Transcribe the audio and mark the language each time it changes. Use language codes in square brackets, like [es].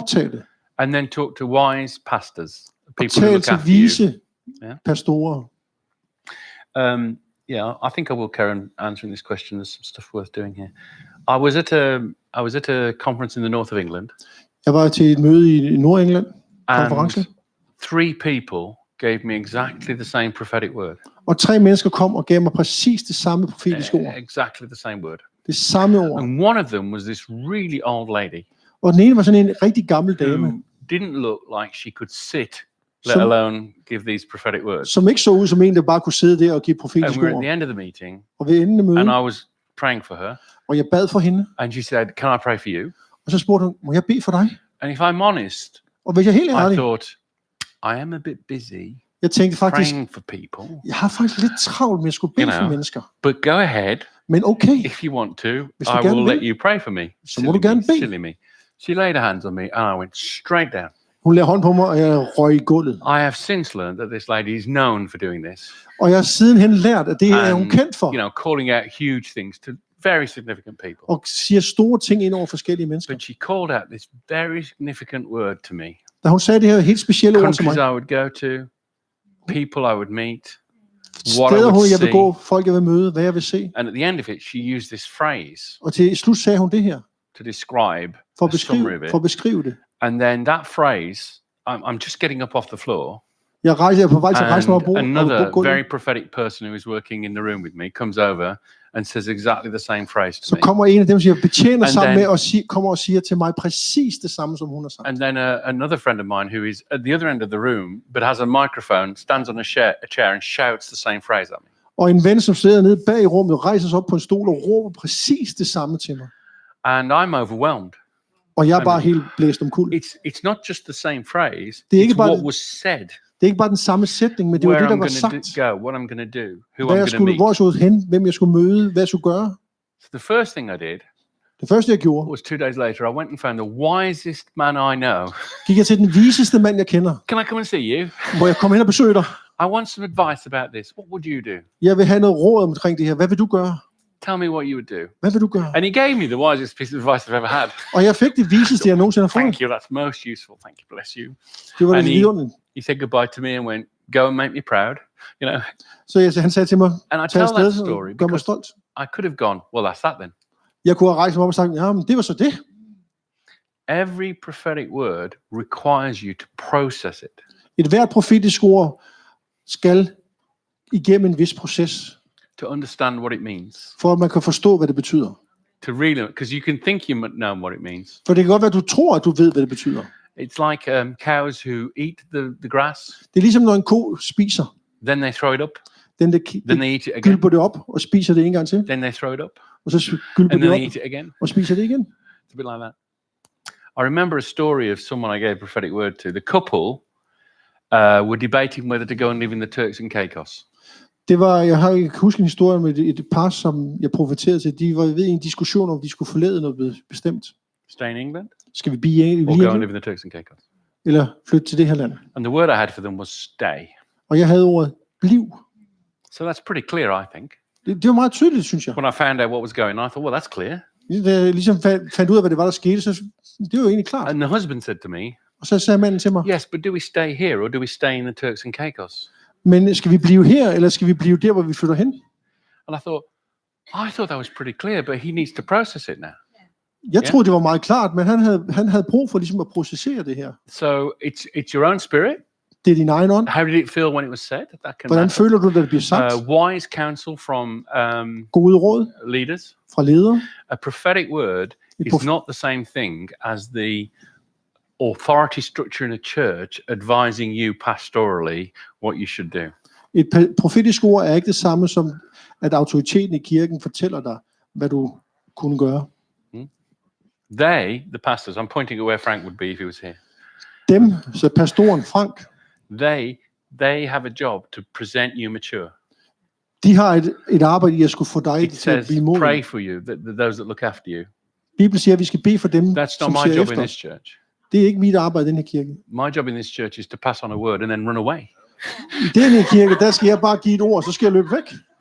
[da] optag det. [en] And then talk to wise pastors, [da] Og [en] people who [da] tal [en] look [da] til [en] after you. [da] vise [en] Yeah. [da] pastorer. [en] Yeah, I think I will carry on answering this question. There's some stuff worth doing here. I was at a conference in the north of England, [da] Jeg var til et møde i Nordengland, konference, [en] and 3 people gave me exactly the same prophetic word. [da] og 3 mennesker kom og gav mig præcis det samme profetiske ord. [en] Exactly the same word. [da] Det samme ord. [en] And one of them was this really old lady [da] Og den ene var sådan en rigtig gammel dame, [en] who didn't look like she could sit, let [da] Som- [en] alone give these prophetic words. [da] som ikke så ud som en, der bare kunne sidde der og give [en] And [da] profetiske [en] we were at [da] ord. [en] the end of the meeting, [da] Og ved enden af mødet, [en] and I was praying for her, [da] og jeg bad for hende, [en] and she said, "Can I pray for you?" [da] og så spurgte hun, må jeg bede for dig? [en] And if I'm honest, [da] Og hvis jeg er helt [en] I [da] ærlig, [en] thought, I am a bit busy [da] jeg tænkte faktisk, [en] praying for people, [da] jeg har faktisk lidt travlt med at skulle bede [en] You [da] for [en] know. [da] mennesker. [en] but go ahead [da] Men okay, [en] if you want to. [da] Hvis du [en] I [da] gerne [en] will [da] vil, [en] let you pray for me. [da] så må du gerne bede. [en] Silly me. She laid her hands on me, and I went straight down. [da] hun lagde hånd på mig, og jeg røg i gulvet. [en] I have since learned that this lady is known for doing this, [da] Og jeg har sidenhen lært, at det er hun [en] and [da] kendt for, [en] calling out huge things to very significant people. [da] og siger store ting ind over forskellige mennesker. [en] But she called out this very significant word to me. [da] Da hun sagde det her helt specielle ord til [en] Countries [da] mig, [en] I would go to, people I would meet, what I [da] steder [en] would [da] jeg vil [en] see. [da] gå, folk jeg vil møde, hvad jeg vil se. [en] And at the end of it, she used this phrase [da] Og til slut sagde hun det her, [en] to describe [da] for [en] a summary of it. [da] at beskrive det. [en] And then that phrase, I'm just getting up off the floor, [da] Jeg er på vej til at rejse mig op på [en] another [da] gulvet. [en] very prophetic person who is working in the room with me comes over and says exactly the same phrase to [da] Så [en] me. [da] kommer en af dem, som jeg betjener [en] And [da] sammen [en] then- [da] med, og kommer og siger til mig præcis det samme, som hun har sagt. [en] And then another friend of mine who is at the other end of the room but has a microphone stands on a chair and shouts the same phrase at me. [da] Og en ven, som sidder nede bag i rummet, rejser sig op på en stol og råber præcis det samme til mig. [en] And I'm overwhelmed. [da] Og jeg er bare helt blæst omkuld. [en] It's not just the same phrase, [da] Det er ikke [en] it's [da] bare- [en] what was said, [da] Det er ikke bare den samme sætning, men det var [en] where [da] det, der [en] I'm [da] var [en] going to [da] sagt. [en] go, what I'm going to do, who I'm [da] Hvad jeg [en] going to [da] skulle, [en] meet. [da] hvor jeg skulle hen, hvem jeg skulle møde, hvad jeg skulle gøre. [en] So the first thing I did [da] Det første, jeg gjorde, [en] was 2 days later, I went and found the wisest man I know. [da] gik jeg til den viseste mand, jeg kender. [en] Can I come and see you? [da] Hvor jeg kom hen og besøge dig. [en] I want some advice about this. What would you do? [da] Jeg vil have noget råd omkring det her. Hvad vil du gøre? [en] Tell me what you would do. [da] Hvad vil du gøre? [en] And he gave me the wisest piece of advice I've ever had. [da] Og jeg fik det viseste, jeg nogensinde har fået. [en] Thank you, that's most useful. Thank you, bless you. [da] Det var [en] And [da] det vidunderligt. [en] he said goodbye to me and went, go and make me proud. You know. [da] Så han sagde til mig, [en] And I [da] tag [en] tell that [da] afsted [en] story [da] og gør mig [en] because [da] stolt. [en] I could have gone, well, that's that then. [da] Jeg kunne have rejst mig op og sagt, ja, men det var så det. [en] Every prophetic word requires you to process it. [da] Et hvert profetisk ord skal igennem en vis proces, [en] To understand what it means. [da] for at man kan forstå, hvad det betyder. [en] To really, because you can think you know what it means. [da] For det kan godt være, at du tror, at du ved, hvad det betyder. [en] It's like cows who eat the grass, [da] Det er ligesom, når en ko spiser. [en] then they throw it up, [da] Den der [en] then they eat it again, [da] gylper det op og spiser det en gang til. [en] then they throw it up, [da] Og så gylper [en] and then [da] det [en] they eat it again. [da] og spiser det igen. [en] It's a bit like that. I remember a story of someone I gave a prophetic word to. The couple were debating whether to go and live in the Turks and Caicos. [da] Det var, jeg har ikke husket en historie med et par, som jeg profeterede til. De var ved en diskussion, om de skulle forlade noget bestemt. [en] Stay in England [da] Skal vi blive i [en] or go and [da] England, [en] live in the Turks and Caicos? [da] eller flytte til det her land? [en] And the word I had for them was stay. [da] Og jeg havde ordet bliv. [en] So that's pretty clear, I think. [da] Det var meget tydeligt, synes jeg. [en] When I found out what was going on, I thought, well, that's clear. [da] Da jeg ligesom fandt ud af, hvad det var, der skete, så det var jo egentlig klart. [en] And the husband said to me, [da] Og så sagde manden til mig, [en] yes, but do we stay here or do we stay in the Turks and Caicos? [da] men skal vi blive her, eller skal vi blive der, hvor vi flytter hen? [en] And I thought that was pretty clear, but he needs to process it now. [da] Jeg troede, det var meget klart, men han havde brug for ligesom at processere det her. [en] So it's your own spirit. [da] Det er din egen ånd. [en] How did it feel when it was said? That can [da] Hvordan [en] matter. [da] føler du, da det bliver sagt? [en] Wise counsel from [da] Gode råd [en] leaders. [da] fra ledere. [en] A prophetic word is not the same thing as the authority structure in a church advising you pastorally what you should do. [da] Et profetisk ord er ikke det samme som, at autoriteten i kirken fortæller dig, hvad du kunne gøre. [en] They, the pastors, I'm pointing at where Frank would be if he was here. [da] Dem, så pastoren Frank, [en] they have a job to present you mature. [da] de har et arbejde i at skulle få dig [en] It [da] til at [en] says, [da] blive moden. [en] pray for you, those that look after you. [da] Bibelen siger, at vi skal bede for dem, [en] That's [da] som [en] not my [da] ser [en] job in [da] efter. [en] this church. [da] Det er ikke mit arbejde i den her kirke. [en] My job in this church is to pass on a word and then run away. [da] I den her kirke, der skal jeg bare give et ord, så skal jeg løbe væk.